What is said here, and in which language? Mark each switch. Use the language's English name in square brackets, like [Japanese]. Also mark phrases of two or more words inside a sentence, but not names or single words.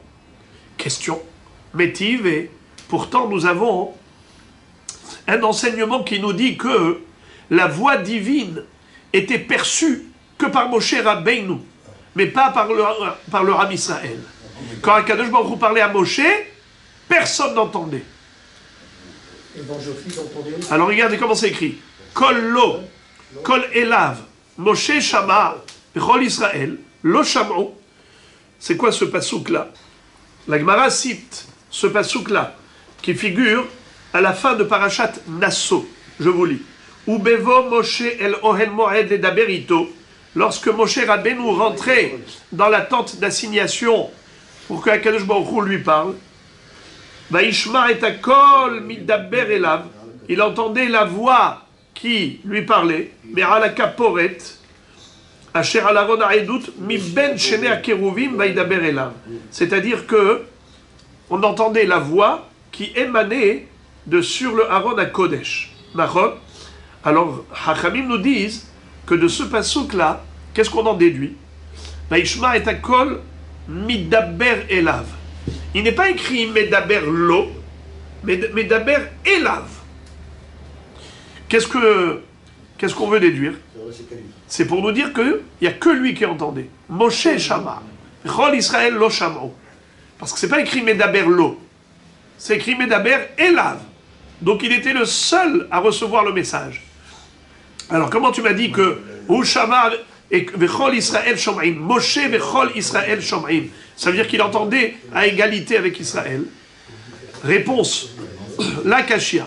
[French] Question, métive, et pourtant nous avons un enseignement qui nous dit que la voix divine était perçue que par Moshe Rabbeinu, mais pas par le Ram Israël. Quand [Hebrew] הקדוש ברוך הוא [French] parlait à Moshe, personne n'entendait. Alors regardez comment c'est écrit. [Hebrew] קול לו קול אליו משה שמע וכל ישראל לא שמעו. [French] C'est quoi ce pasouk-là? La Gemara cite ce pasouk-là, qui figure à la fin de Parashat Nasso. Je vous lis. [Hebrew] ובבא משה אל אהל מועד לדבר אתו. [French] Lorsque Moshe Rabbeinu rentrait dans la tente d'assignation pour que [Hebrew] הקדוש ברוך הוא [French] lui parle, [Hebrew] וישמע את הקול מדבר אליו. [French] Il entendait la voix qui lui parlait, mais à la kaporet, [Hebrew] אשר על ארון העדות מבין שני הכרובים וידבר אליו. [French] C'est-à-dire que on entendait la voix qui émanait de sur le [Hebrew] ארון הקודש. [French] Alors, Hachamim nous disent que de ce pasouk-là, qu'est-ce qu'on en déduit? [Hebrew] וישמע את הקול מדבר אליו. [French] Il n'est pas écrit [Hebrew] מדבר לו, [French] mais [Hebrew] מדבר אליו. [French] Qu'est-ce qu'on veut déduire? C'est pour nous dire qu'il n'y a que lui qui entendait. [Hebrew] משה שמע. כל ישראל לא שמעו. [French] Parce que ce n'est pas écrit [Hebrew] מדבר לו. [French] C'est écrit [Hebrew] מדבר אליו. [French] Donc il était le seul à recevoir le message. Alors comment tu m'as dit que [Hebrew] ושמע את וכל ישראל שומעים משה וכל ישראל שומעים, [French] ça veut dire qu'il entendait à égalité avec Israël? Réponse, la Kashia.